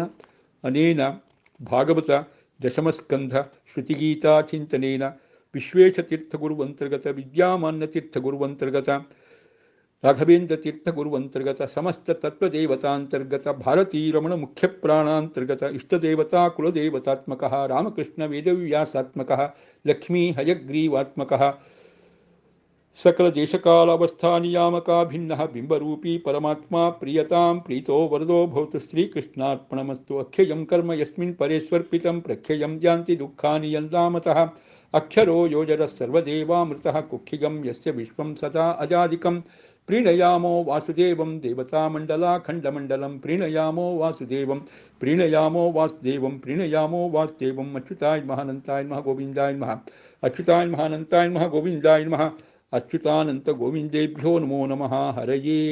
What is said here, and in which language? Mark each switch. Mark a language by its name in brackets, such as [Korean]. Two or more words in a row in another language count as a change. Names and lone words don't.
[Sanskrit] ಅನೇನ ಭಾಗವತ ದಶಮಸ್ಕಂಧ ಶ್ರುತಿಗೀತಾ ಚಿಂತನೇನ ವಿಶ್ವೇಶತೀರ್ಥಗುರುವಂತರ್ಗತ ವಿದ್ಯಾಮಾನ್ಯತೀರ್ಥಗುರುವಂತರ್ಗತ ರಾಘವೇಂದ್ರ ತೀರ್ಥಗುರುವಂತರ್ಗತ ಸಮಸ್ತ ತತ್ವದೇವತಾಂತರ್ಗತ ಭಾರತೀರಮಣ ಮುಖ್ಯ ಪ್ರಾಣಾಂತರ್ಗತ ಇಷ್ಟದೇವತಾ ಕುಲದೇವತಾತ್ಮಕ ರಾಮಕೃಷ್ಣ ವೇದವ್ಯಾಸಾತ್ಮಕ ಲಕ್ಷ್ಮೀ ಹಯಗ್ರೀವಾತ್ಮಕ ಸಕಲ ದೇಶಕಾಲಾವಸ್ಥಾ ನಿಯಾಮಕ ಭಿನ್ನ ಬಿಂಬರೂಪೀ ಪರಮಾತ್ಮ ಪ್ರಿಯತಾಂ ಪ್ರೀತೋ ವರದೋ ಭವತು ಶ್ರೀಕೃಷ್ಣಾರ್ಪಣಮಸ್ತು. ಅಖ್ಯಯಂ ಕರ್ಮ ಯಸ್ಮಿನ್ ಪರೇಸ್ವರ್ಪಿತಂ ಪ್ರಖ್ಯಯಂ ಯಾಂತಿ ದುಃಖಾನಿ ಯಲ್ಲಾಮತಃ ಅಕ್ಷರೋ ಯೋಜರ ಸರ್ವದೇವಾಮೃತಃ ಕುಕ್ಷಿಗಂ ಯಸ್ಯ ವಿಶ್ವಂ ಸದಾ ಅಜಾದಿಕಂ ಪ್ರೀಣಯಾಮೋ ವಾಸುದೇವಂ ದೇವತಾಮಂಡಲಾಖಂಡಮಂಡಲಂ ಪ್ರೀಣಯಾಮೋ ವಾಸುದೇವಂ ಪ್ರೀಣಯಾಮೋ ವಾಸುದೇವಂ ಪ್ರೀಣಯಾಮೋ ವಾಸುದೇವಂ ಅಚ್ಯುತಾಯ ಮಹಾನಂತಾಯ ನಮಃ ಗೋವಿಂದಾಯ ನಮಃ ಅಚ್ಯುತಾಯ ಮಹಾನಂತಾಯ ನಮಃ ಗೋವಿಂದಾಯ ನಮಃ ಅಚ್ಯುತಾನಂತ ಗೋವಿಂದೇಭ್ಯೋ ನಮೋ ನಮಃ ಹರಯೇ.